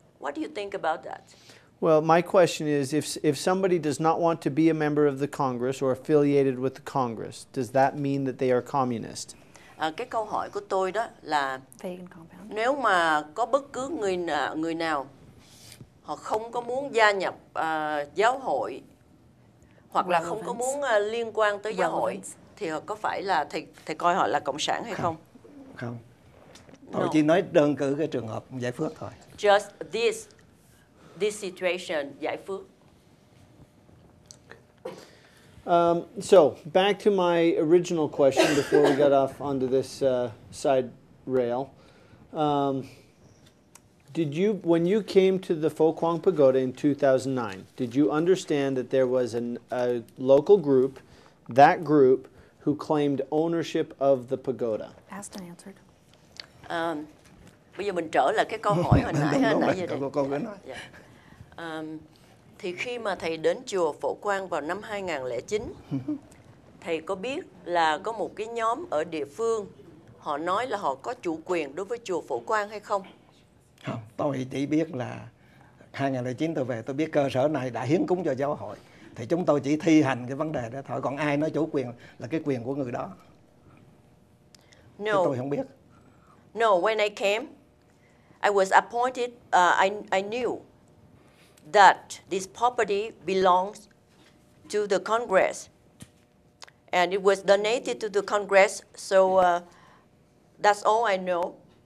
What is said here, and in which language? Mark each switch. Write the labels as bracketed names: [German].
[English] What do you think about that? Well, my question is, if somebody does not want to be a member of the Congress or affiliated with the Congress, does that mean that they are communist? [Vietnamese] Cái câu hỏi của tôi đó là [English] Vague and compound. [Vietnamese] nếu mà có bất cứ người nào họ không có muốn gia nhập giáo hội hoặc là không có muốn liên quan tới giáo hội thì họ có phải là thầy coi họ là cộng sản hay không? Không. Tôi chỉ nói đơn cử cái trường hợp Giải Phước thôi. [English] Just this situation, Giải Phước. So back to my original question before we got off onto this side rail. When you came to the Phổ Quang Pagoda in 2009, did you understand that there was a local group, that group, who claimed ownership of the pagoda? Asked and answered. [Vietnamese] Bây giờ mình trở lại cái câu hỏi hồi nãy giờ Cô nói. Thì khi mà thầy đến chùa Phổ Quang vào năm 2009, thầy có biết là có một cái nhóm ở địa phương họ nói là họ có chủ quyền đối với chùa Phổ Quang hay không? Không, tôi chỉ biết là 2009 tôi về, tôi biết cơ sở này đã hiến cúng cho giáo hội. Thì chúng tôi chỉ thi hành cái vấn đề đó thôi. Còn ai nói chủ quyền là cái quyền của người đó. [English] No. [Vietnamese] Tôi không biết. [English] No, when I came, I was appointed, I knew that this property belongs to the Congress. And it was donated to the Congress, so that's all I know.